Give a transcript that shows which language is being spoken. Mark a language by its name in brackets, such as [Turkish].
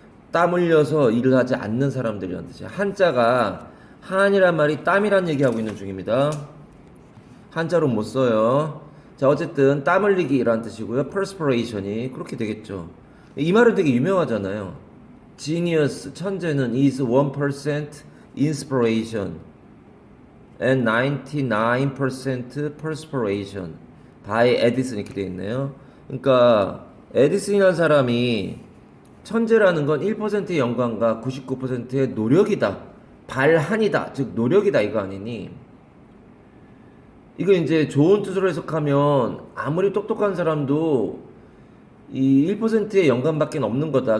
[Korean] 땀 흘려서 일을 하지 않는 사람들이란 뜻이에요. 한자가 한이란 말이 땀이란 얘기하고 있는 중입니다. 한자로 못 써요. 자, 어쨌든 땀 흘리기라는 뜻이고요. perspiration이 그렇게 되겠죠. 이 말은 되게 유명하잖아요. [English] Genius, [Korean] 천재는 [English] is 1% inspiration and 99% perspiration by Edison [Korean] 이렇게 되어 있네요. 그러니까 에디슨이라는 사람이 천재라는 건 1%의 영광과 99%의 노력이다. 발한이다. 즉 노력이다 이거 아니니. 이거 이제 좋은 뜻으로 해석하면 아무리 똑똑한 사람도 이 1%의 영감밖에 없는 거다.